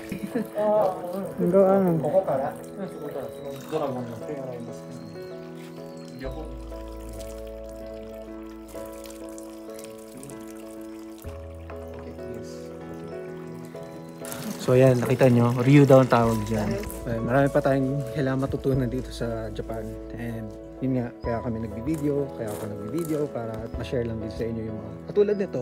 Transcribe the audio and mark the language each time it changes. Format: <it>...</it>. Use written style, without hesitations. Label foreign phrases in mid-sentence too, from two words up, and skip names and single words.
<tl>Hanggang ano?</tl> <ja>ここからドラゴンの手洗います両方</ja> <tl>So ayan, nakita nyo, Ryu daw ang tawag dyan. Marami pa tayong kailangan matutunan dito sa Japan. And yun nga, kaya kami nagbibideo, kaya ako nagbibideo para ma-share lang din sa inyo yung mga katulad nito.</tl>